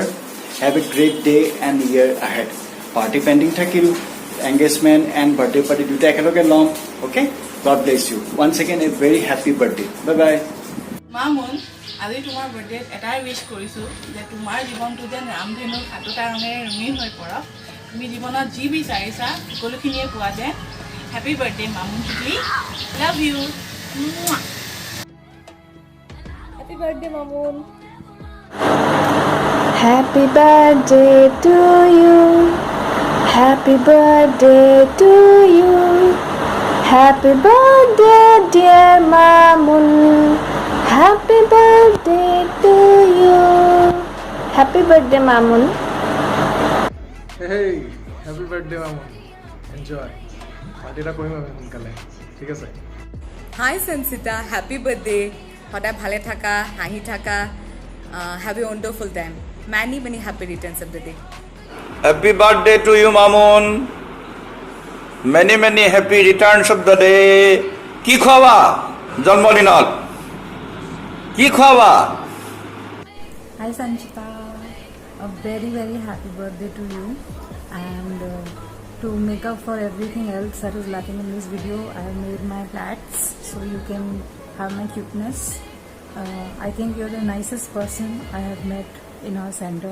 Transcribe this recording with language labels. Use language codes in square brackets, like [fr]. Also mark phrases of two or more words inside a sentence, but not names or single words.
[en] Have a great day and year ahead. [as] পাৰ্টি পেণ্ডিং থাকিল, এংগেজমেণ্ট এণ্ড বাৰ্থডে পাৰ্টি দুটা একেলগে লম. [en] Okay? God bless you. Once again a very happy birthday. Bye bye. [as] মামুন, আজি তোমাৰ বাৰ্থডেত এটাই উইশ কৰিছোঁ যে তোমাৰ জীৱনটো যেন ৰামধেনুৰ সাতোটা ৰঙেৰে ৰঙীন হৈ পৰক। তুমি জীৱনত যি বিচাৰিছা সকলোখিনিয়ে পোৱা যেন। [en] Happy birthday Mamun টুটলি. Love you। Happy birthday Mamun. Happy birthday to you. Happy birthday to you. Happy birthday dear Mamun. Happy birthday to you. Happy birthday Mamun. Hey, happy birthday Mamun. Enjoy. [as] পাৰ্টিটা কৰিম আমি সোনকালে, ঠিক আছে? [en] Hi Sanchita, happy birthday. [as] সদায় ভালে থাকা, হাঁহি থাকা, [en] have a wonderful time. Many happy returns of the day. Happy birthday to you Mamun. Many happy returns of the day. [as] কি খোৱাবা জন্মদিনত? কি খোৱাবা? [en] Hi Sanchita, a very happy birthday to you, and to make up for everything else that is lacking in this video, I have made my plats so you can have my cuteness. I think you're the nicest person I have met in our center.